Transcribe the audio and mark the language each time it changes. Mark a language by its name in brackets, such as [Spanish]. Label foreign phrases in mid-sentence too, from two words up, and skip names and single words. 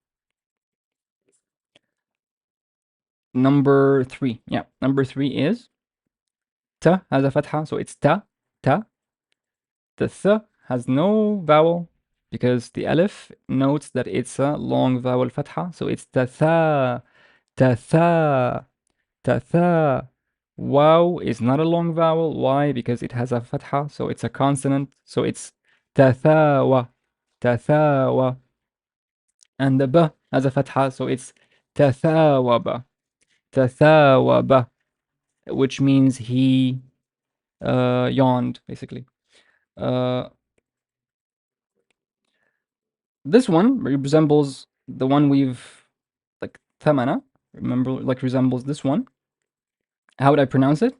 [English] Number 3, yeah, number 3 is ta has a fatha, so it's ta, ta. The th has no vowel because the alif notes that it's a long vowel fatha, so it's ta tha, ta tha, ta tha. Wow is not a long vowel. Why? Because it has a fatha, so it's a consonant, so it's ta tha wa, ta tha wa. And the b has a fatha, so it's ta tha wa ba, ta tha wa ba, which means he yawned, basically. Uh, this one resembles the one we've like thamana. Remember, like resembles this one. How would I pronounce it?